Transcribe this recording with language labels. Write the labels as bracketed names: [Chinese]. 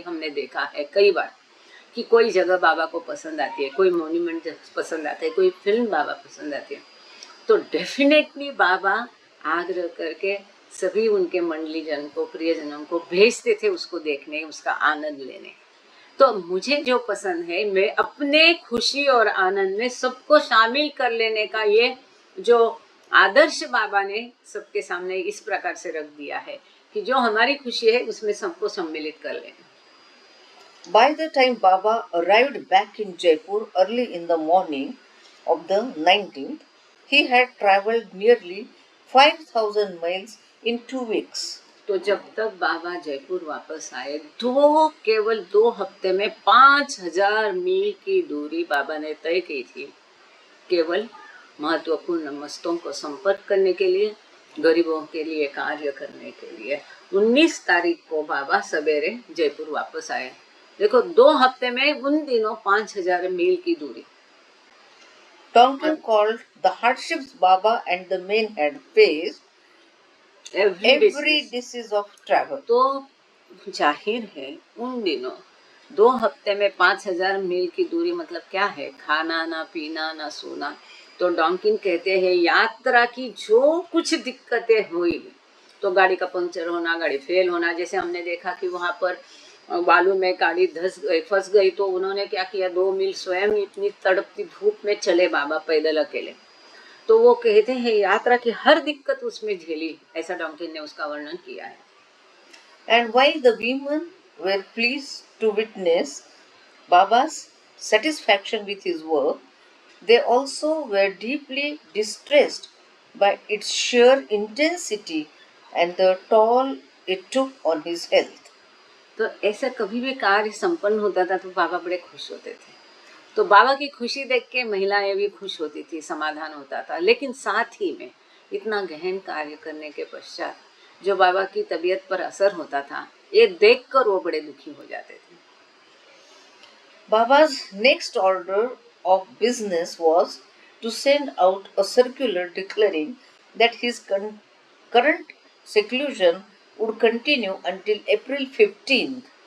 [Hindi] हमने देखा है कई बार कि कोई जगह बाबा को पसंद आती है, कोई मोन्यूमेंट पसंद आता है, कोई फिल्म बाबा पसंद आती है, तो डेफिनेटली बाबा आग्रह करके सभी उनके मंडली जन को, प्रियजनों को भेजते थे उसको देखने, उसका आनंद लेने। तो मुझे जो पसंद है, मैं अपने खुशी और आनंद में सबको शामिल कर लेने का ये जो आदर्श बाबा ने सबके सामने इस प्रकार से रख दिया है कि जो हमारी खुशी है उसमें सबको सम्मिलित कर लेना। [English] By the time Baba arrived back in Jaipur early in the morning of the 19th, he had travelled nearly 5,000 miles in 2 weeks. [Hindi] तो जब तक बाबा जयपुर वापस आए, केवल 2 हफ्ते में 5,000 मील की दूरी बाबा ने तय की थी, केवल महत्वपूर्ण मस्तों को संपर्क करने के लिए, गरीबों के लिए कार्य करने के लिए। 19 तारीख को बाबा सवेरे जयपुर वापस आए देखो 2 हफ्ते में उन दिनों 5,000 मील की दूरी। [English] Donkin called the hardships Baba and the men had faced every disease of travel. [Hindi] तो जाहिर है उन दिनों 2 हफ्ते में 5,000 मील की दूरी मतलब क्या है, खाना ना पीना ना सोना। तो डॉन्किन कहते हैं यात्रा की जो कुछ दिक्कतें हुई, तो गाड़ी का पंक्चर होना, गाड़ी फेल होना, जैसे हमने देखा कि वहाँ पर बालू में गाड़ी फंस गई, तो उन्होंने क्या किया, 2 मील स्वयं इतनी तड़पती धूप में चले बाबा पैदल अकेले। तो वो कहते हैं यात्रा की हर दिक्कत उसमें झेली, ऐसा डॉन्किन ने उसका वर्णन किया है। [English] And while the women were pleased to witness Baba's satisfaction with his work, they also were deeply distressed by its sheer intensity and the toll it took on his health. [Hindi] तो ऐसा कभी भी कार्य संपन्न होता था तो बाबा बड़े खुश होते थे। तो बाबा की खुशी देख के महिलाएं भी खुश होती थी, समाधान होता था। लेकिन साथ ही में इतना गहन कार्य करने के पश्चात जो बाबा की तबीयत पर असर होता था, ये देखकर वो बड़े दुखी हो जाते थे। [English] Baba's next order of business was to send out a circular declaring that his current seclusion would continue until April 15th.